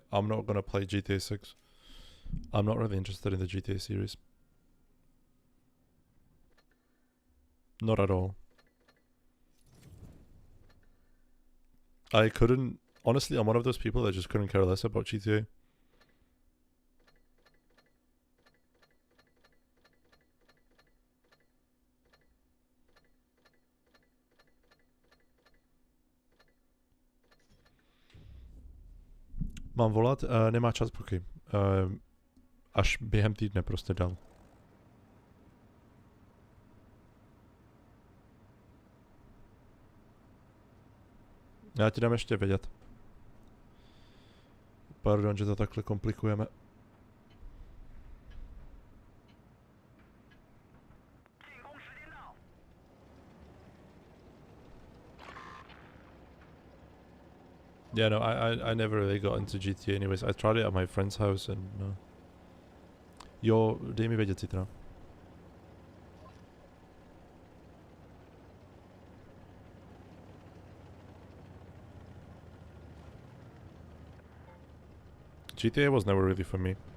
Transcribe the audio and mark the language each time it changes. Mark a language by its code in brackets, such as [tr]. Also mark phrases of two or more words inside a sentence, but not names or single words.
[en] I'm not gonna play GTA 6. I'm not really interested in the GTA series. Not at all. I couldn't... Honestly, I'm one of those people that just couldn't care less about GTA. [cs] Mám volat? Nemá čas, Puky. Až během týdne prostě dal. Já ti dám ještě vědět. Pardon, že to takhle komplikujeme. [en] Yeah, no, I never really got into GTA anyways. I tried it at my friend's house and no. [cs] Jo, dej mi vědět zítra. [en] GTA was never really for me.